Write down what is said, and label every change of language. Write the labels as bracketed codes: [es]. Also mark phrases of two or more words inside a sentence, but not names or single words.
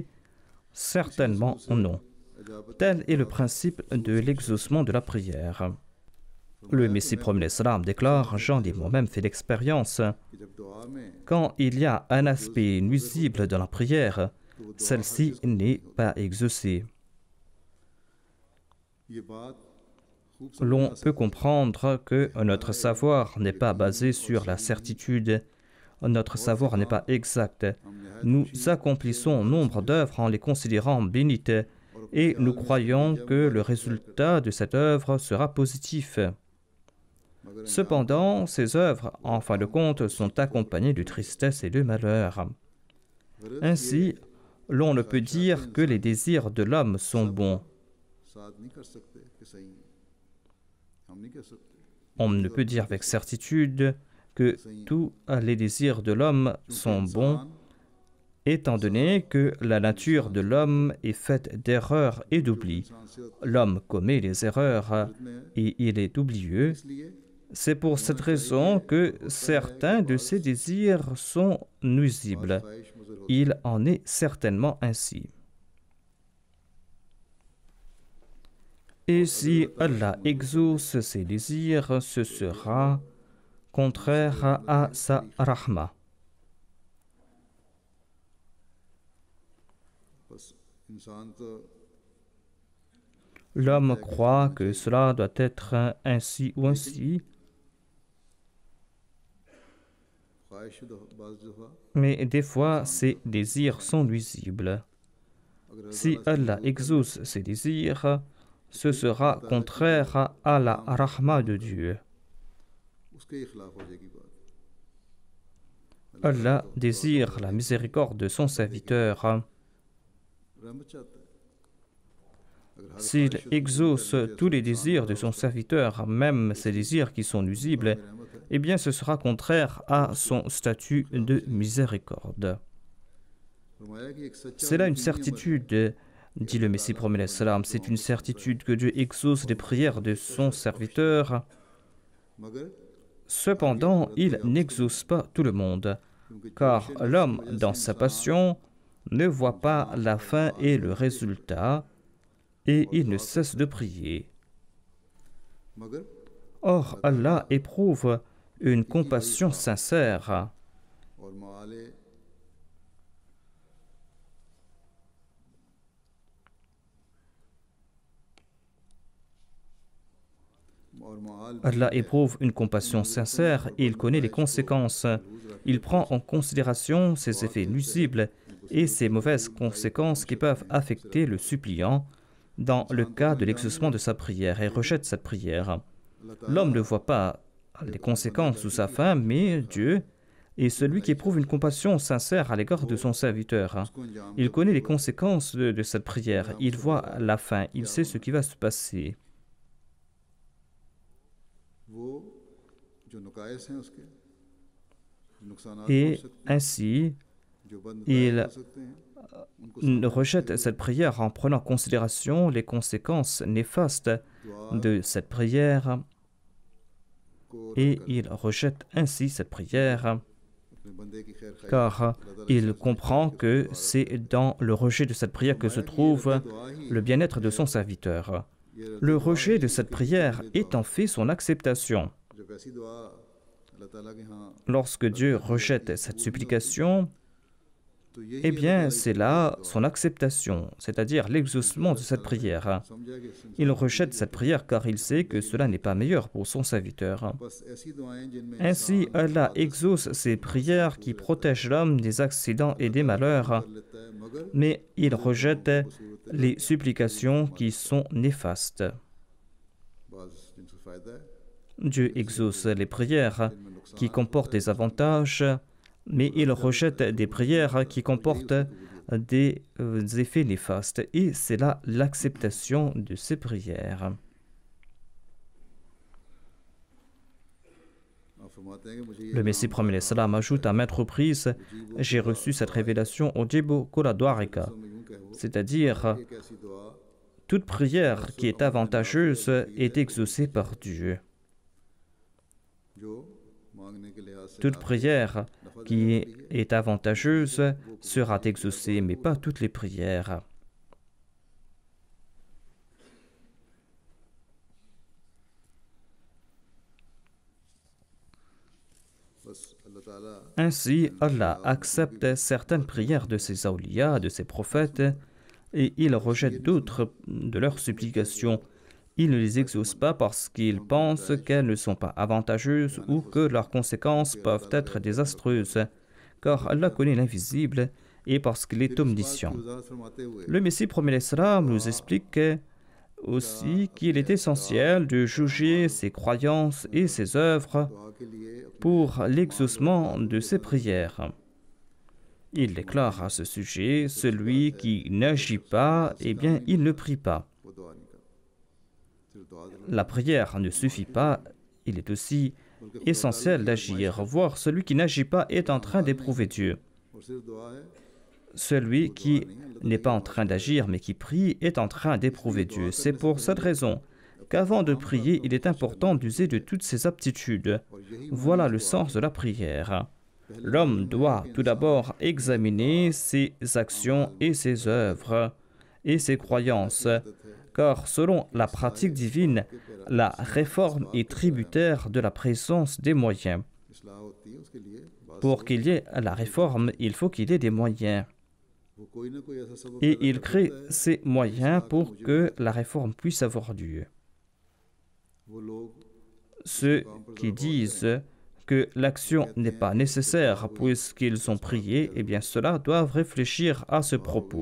[fr] Certainement non. Tel est le principe de l'exaucement de la prière. Le Messie prophète l'Islam déclare: j'en ai moi-même fait l'expérience. [ur] کہ جب دعا میں [fr] Quand il y a un aspect nuisible dans la prière, celle-ci n'est pas exaucée. [ur] یہ بات خوب [fr] L'on peut comprendre que notre savoir n'est pas basé sur la certitude. Notre savoir n'est pas exact. Nous accomplissons nombre d'œuvres en les considérant bénites et nous croyons que le résultat de cette œuvre sera positif. Cependant, ces œuvres, en fin de compte, sont accompagnées de tristesse et de malheur. Ainsi, l'on ne peut dire que les désirs de l'homme sont bons. [ur] ساتھ نہیں کر سکتے کہ صحیح ہے ہم نہیں کہہ سکتے [fr] On ne peut dire avec certitude que tous les désirs de l'homme sont bons, étant donné que la nature de l'homme est faite d'erreurs et d'oubli. L'homme commet des erreurs et il est oublieux. इसलिए C'est pour cette raison que certains de ces désirs sont nuisibles. [ur] خواہش مضر ہو [fr] Il en est certainement ainsi. Et si Allah exauce ses désirs, ce sera contraire à sa rahma. [ur] بس انسان تو [fr] L'homme croit que cela doit être ainsi ou ainsi, [ur] خواہش بعض دفعہ [fr] mais des fois, ces désirs sont nuisibles. अगर Si Allah exauce ses désirs, ce sera contraire à la rahma de Dieu. [ur] اس کے ہی خلاف ہو جائے گی بات [fr] Allah désire la miséricorde de son serviteur. [ur] رحمت چاہتا ہے اگر ہر [fr] S'il ख्वाहिश exauce tous les désirs de son serviteur, même ces désirs qui sont nuisibles, [ur] رحمت ہے [fr] eh bien ce sera contraire à son statut de miséricorde. [ur] فرمایا کہ ایک سچا [fr] C'est là une certitude, dit le Messie prophète l'Islam, c'est une certitude que Dieu exauce les prières de son serviteur. मगर Cependant, il n'exauce pas tout le monde, car l'homme, dans sa passion, ne voit pas la fin et le résultat, et il ne cesse de prier. मगर Or, Allah éprouve une compassion sincère. [ur] اور مالے اور مال [fr] Allah éprouve une compassion sincère et il connaît les conséquences. Il prend en considération ses effets nuisibles et ses mauvaises conséquences qui peuvent affecter le suppliant dans le cas de l'exaucement de sa prière et rejette cette prière. L'homme ne voit pas les conséquences sous sa fin, mais Dieu est celui qui éprouve une compassion sincère à l'égard de son serviteur. Il connaît les conséquences de cette prière, il voit la fin, il sait ce qui va se passer. [ur] وہ جو نقائص ہیں اس کے نقصانات ہو Et सकते ainsi, ہیں جو بند il ہو سکتے ہیں ان کو [fr] rejette cette prière en prenant en considération les conséquences néfastes de cette prière को et il rejette ainsi cette prière [ur] اپنے بندے کی خیر خواہی [fr] car il comprend que c'est dans le rejet de cette prière que se trouve le bien-être de son serviteur. Le rejet de cette prière est en fait son acceptation. [ur] جب ایسی دعا اللہ تعالیٰ کے یہاں [fr] Lorsque Dieu rejette cette supplication, [ur] تو یہی [fr] eh bien c'est là son acceptation, c'est-à-dire l'exaucement de cette prière. [ur] سمجھا کہ [fr] Il rejette cette prière car il sait que cela n'est pas meilleur pour son serviteur. [ur] بس ایسی دعائیں جن میں [fr] Ainsi, Allah exauce ces prières qui protègent l'homme des accidents et des malheurs, [ur] کر لیتا ہے مگر [fr] mais il rejette les supplications qui sont néfastes. [ur] بعض جن سے فائدہ ہے [fr] Dieu exauce les prières qui comportent des avantages, mais il rejette des prières qui comportent des effets néfastes. Et c'est là l'acceptation de ces prières. [ur] آپ فرماتے ہیں کہ مجھے یہ [fr] Le Messie promet salam ajoute à maintes reprises, j'ai reçu cette révélation au Jibu Kuladwarika, [ur] میں یوں کہو [fr] c'est-à-dire [ur] ایک ایسی دعا [fr] toute prière qui est avantageuse est exaucée par Dieu. [ur] جو مانگنے کے لحاظ سے [fr] Toute prière qui est avantageuse sera exaucée, mais pas toutes les prières. [ur] بس اللہ تعالیٰ [fr] Ainsi, Allah accepte certaines prières de ses awliya, de ses prophètes, et il rejette d'autres de leurs supplications. Il ne les exauce pas parce qu'il pense qu'elles ne sont pas avantageuses ou que leurs conséquences peuvent être désastreuses, car Allah connaît l'invisible et parce qu'il est omniscient. [ur] وضاحت فرماتے ہوئے [fr] Le Messie promet l'Islam nous explique aussi qu'il est essentiel de juger ses croyances et ses œuvres [ur] دعا کے لیے [fr] pour l'exaucement de ses prières. Il déclare à ce sujet, celui qui n'agit pas, eh bien, il ne prie pas. [ur] وہ دعا نہیں کرتا صرف دعا دل [fr] La prière ne suffit pas, il est aussi essentiel d'agir. Voir celui qui n'agit pas est en train d'éprouver Dieu. [ur] اور صرف دعا ہے [fr] Celui qui n'est pas en train d'agir mais qui prie est en train d'éprouver Dieu. C'est pour cette raison qu'avant de prier, il est important d'user de toutes ses aptitudes. Voilà le sens de la prière. L'homme doit tout d'abord examiner ses actions et ses œuvres et ses croyances, car selon la pratique divine, la réforme est tributaire de la présence des moyens. [ur] اصلاح ہوتی ہے اس کے لیے بات [fr] Pour qu'il y ait la réforme, il faut qu'il y ait des moyens. [ur] وہ کوئی نہ کوئی ایسا سبب Et पैदा il कर crée دیتا ہے [fr] ces moyens pour que la réforme puisse avoir lieu. [ur] وہ لوگ [fr] Ceux qui disent que l'action n'est pas nécessaire puisqu'ils ont prié, eh bien ceux-là doivent réfléchir à ce propos.